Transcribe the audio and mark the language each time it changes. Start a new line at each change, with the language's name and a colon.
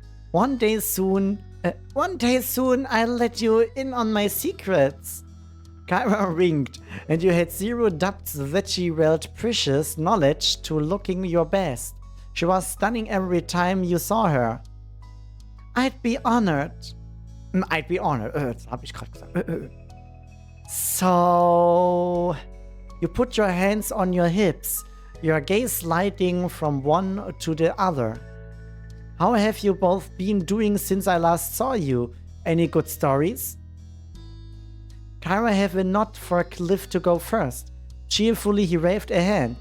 English: One day soon, I'll let you in on my secrets. Kyra winked, and you had zero doubts that she held precious knowledge to looking your best. She was stunning every time you saw her. I'd be honored.
German: Das habe ich gerade gesagt.
English: So, you put your hands on your hips, your gaze sliding from one to the other. How have you both been doing since I last saw you? Any good stories? Kyra have a nod for Cliff to go first. Cheerfully, he waved a hand.